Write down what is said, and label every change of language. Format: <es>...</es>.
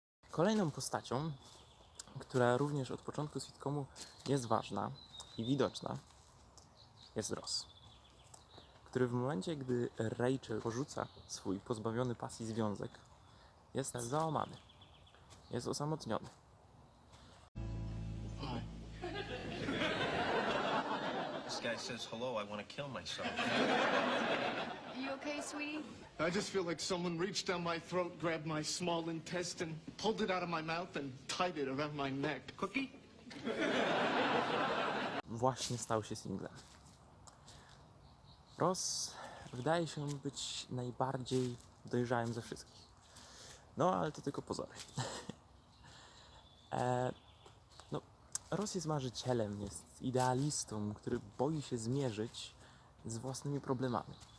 <pl>Kolejną postacią, która również od początku sitcomu jest ważna i widoczna, jest Ross, który w momencie, gdy Rachel porzuca swój pozbawiony pasji związek, jest załamany, jest osamotniony.</pl> <en>This guy says hello, I want to kill myself. You okay, sweetie? I just feel like someone reached down my throat, grabbed my small intestine, pulled it out of my mouth, and tied it around my neck. Cookie?</en> <pl>Właśnie stał się singlem. Ross wydaje się być najbardziej dojrzałym ze wszystkich. No, ale to tylko pozory. Ross jest marzycielem, jest idealistą, który boi się zmierzyć z własnymi problemami.</pl>